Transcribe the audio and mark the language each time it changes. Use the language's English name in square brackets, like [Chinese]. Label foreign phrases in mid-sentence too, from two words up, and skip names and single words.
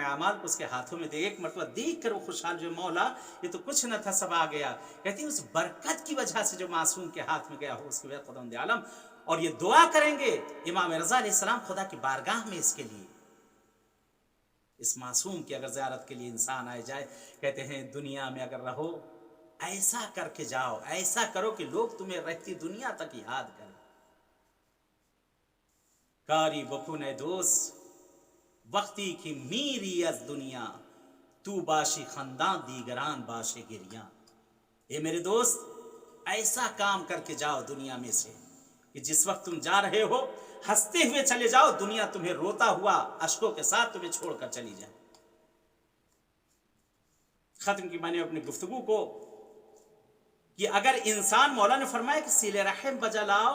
[Urdu] اعمال کو اس کے ہاتھوں میں دے، ایک مرتبہ دیکھ کر وہ خوشحال جو مولا یہ تو کچھ نہ تھا سب آ گیا، کہتے ہیں اس برکت کی وجہ سے جو معصوم کے ہاتھ میں گیا ہو اس کے بعد خدا عالم، اور یہ دعا کریں گے امام رضا [Arabic] علیہ السلام [Urdu] خدا کی بارگاہ میں اس کے لیے، اس معصوم کی اگر زیارت کے لیے انسان آئے جائے، کہتے ہیں دنیا میں اگر رہو ایسا کر کے جاؤ، ایسا کرو کہ لوگ تمہیں رہتی دنیا تک یاد کریں۔ [Persian] کاری بکن دوست وقتی کی میری از دنیا، تو باشی خندان دیگران باشے گریاں۔ [Urdu] اے میرے دوست ایسا کام کر کے جاؤ دنیا میں سے کہ جس وقت تم جا رہے ہو ہنستے ہوئے چلے جاؤ، دنیا تمہیں روتا ہوا اشکوں کے ساتھ تمہیں چھوڑ کر چلی جائے۔ ختم کی میں نے اپنی گفتگو کو کہ اگر انسان، مولا نے فرمایا کہ صلہ رحم بجا لاؤ،